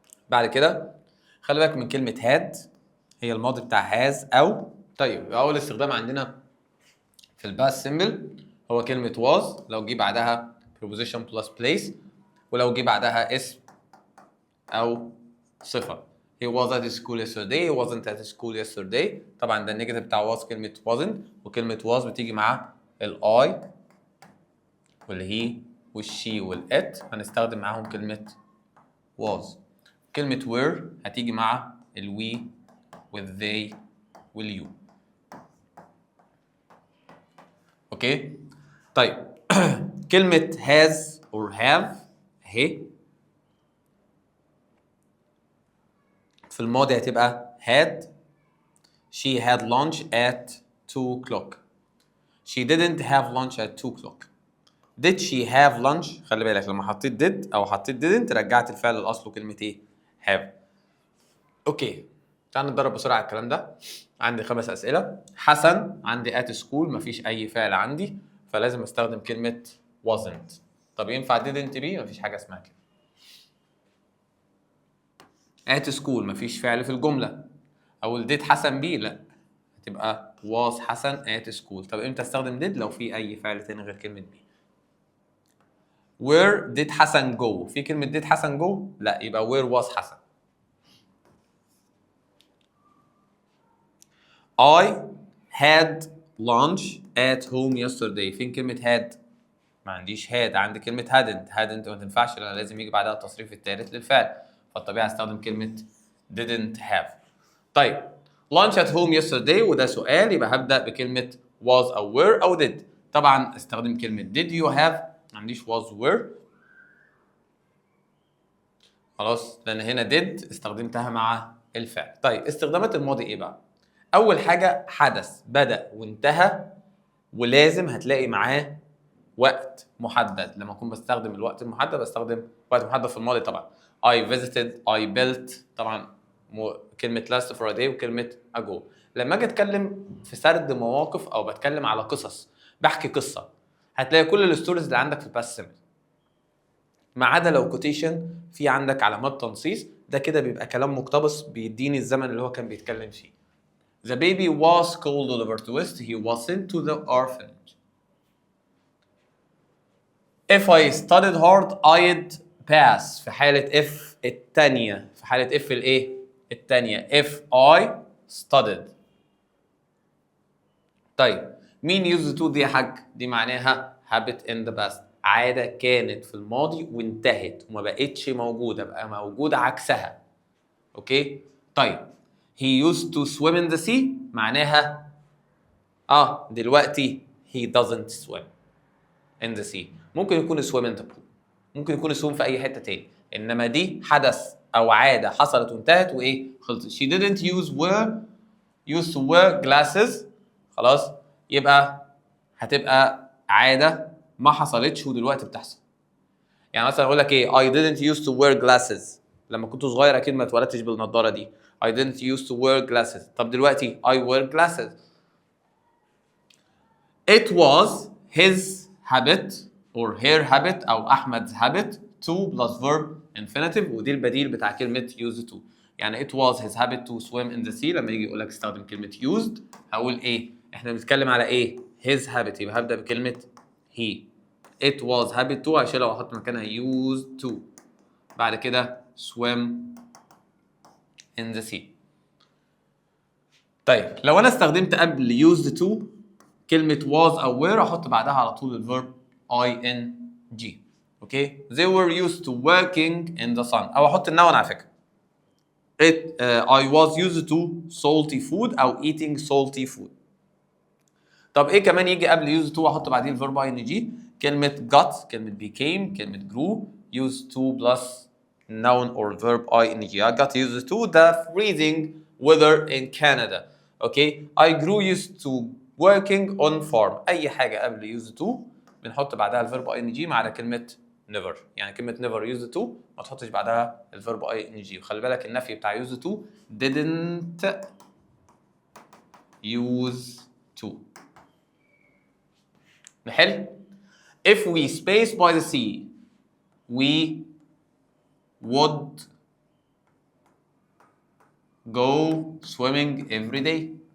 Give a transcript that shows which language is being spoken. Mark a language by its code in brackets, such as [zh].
[ar] بعد كده خلي بالك من كلمه had، هي الماضي بتاع has او. طيب اول استخدام عندنا في الباست سيمبل هو كلمه was لو جه بعدها [en] preposition plus place، [ar] ولو جه بعدها اسم او صفه. [en] He was at school yesterday. He wasn't at school yesterday. [ar] طبعا ده النيجاتيف بتاع was كلمة wasn't، وكلمة was بتيجي مع ال I والهي والشي والات، هنستخدم معاهم كلمة was. كلمة were هتيجي مع ال we وال they وال you. اوكي؟ طيب كلمة [en] has or have [ar] اهي في الماضي هتبقى had. [en] She had lunch at 2 o'clock. She didn't have lunch at 2 o'clock. Did she have lunch؟ [ar] خلي بالك لما حطيت did أو حطيت didn't رجعت الفعل لأصله كلمة إيه؟ have. أوكي تعال نتدرب بسرعة على الكلام ده. عندي 5 أسئلة. حسن عندي [en] at school، [ar] مفيش أي فعل عندي فلازم أستخدم كلمة wasn't. طب ينفع [en] didn't be؟ [ar] مفيش حاجة اسمها كده. [en] at school [ar] مفيش فعل في الجملة. أو did حسن be؟ لأ، هتبقى was حسن at school. طب امتى استخدم did؟ لو في اي فعل تاني غير كلمه be. [en] where did حسن go؟ [ar] في كلمه did حسن go؟ لا، يبقى [en] where was حسن. I had lunch at home yesterday. [ar] فين كلمه had؟ ما عنديش had، عندي كلمه hadn't ما تنفعش لان لازم يجي بعدها التصريف الثالث للفعل، فالطبيعي استخدم كلمه [en] didn't have. [ar] طيب [en] lunch at home yesterday [ar] وده سؤال، يبقى هبدأ بكلمة was أو were أو did. طبعا استخدم كلمة [en] did you have، [ar] ما عنديش was were. خلاص لأن هنا did استخدمتها مع الفعل. طيب استخدامات الماضي إيه بقى؟ أول حاجة حدث بدأ وانتهى ولازم هتلاقي معاه وقت محدد. لما أكون بستخدم الوقت المحدد بستخدم وقت محدد في الماضي طبعا. [en] I visited، I built، [ar] طبعا كلمة [en] last for a day [ar] وكلمة [en] ago. [ar] لما اجي اتكلم في سرد مواقف او بتكلم على قصص، بحكي قصة، هتلاقي كل الستوريز اللي عندك في الباست سيمبل ما عدا لو كوتيشن في عندك علامات تنصيص، ده كده بيبقى كلام مقتبس بيديني الزمن اللي هو كان بيتكلم فيه. [en] The baby was called Oliver Twist. He was sent to the orphanage. If I studied hard I'd pass [ar] في حالة if التانية، في حالة if الايه؟ التانية. [en] If I studied. [ar] طيب مين used to دي يا حاج؟ دي معناها [en] habit in the past، [ar] عادة كانت في الماضي وانتهت وما بقتش موجودة، بقى موجودة عكسها. اوكي؟ طيب [en] he used to swim in the sea [ar] معناها دلوقتي [en] he doesn't swim in the sea. [ar] ممكن يكون [en] swim in the pool، [ar] ممكن يكون swim في أي حتة تاني، إنما دي حدث أو عادة حصلت وانتهت وإيه؟ خلصت. [en] She didn't used to wear glasses. [ar] خلاص يبقى هتبقى عادة ما حصلتش ودلوقتي بتحصل. يعني مثلا أقول لك إيه؟ [en] I didn't used to wear glasses. [ar] لما كنت صغير أكيد ما اتولدتش بالنضارة دي. [en] I didn't used to wear glasses. [ar] طب دلوقتي [en] I wear glasses. It was his habit or her habit أو أحمد's habit to plus verb infinitive، [ar] ودي البديل بتاع كلمة [en] used to. [ar] يعني [en] it was his habit to swim in the sea، [ar] لما يجي يقول لك استخدم كلمة used هقول إيه؟ إحنا بنتكلم على إيه؟ [en] his habit، [ar] يبقى هبدأ بكلمة he. [en] It was habit to [ar] هشيلها وأحط مكانها [en] used to. [ar] بعد كده [en] swim in the sea. [ar] طيب لو انا استخدمت قبل used to كلمة was أو were أحط بعدها على طول الفيرب ing. [en] okay they were used to working in the sun [ar] أو أحط النون على فكرة. [en] I was used to salty food أو eating salty food. [ar] طب إيه كمان يجي قبل used to وأحط بعدين الفيرب ing؟ كلمة got، كلمة became، كلمة grew، [en] used to plus noun or verb ing. I got used to the freezing weather in Canada. Okay, I grew used to working on farm. [ar] أي حاجة قبل used to بنحط بعدها الفيرب ing ما عدا كلمة never. يعني كلمة never used to ما تحطش بعدها الفيرب ing. وخلي بالك النفي بتاع used to [en] didn't use to. [ar] نحل. [en] If we space by the sea we would go swimming every day.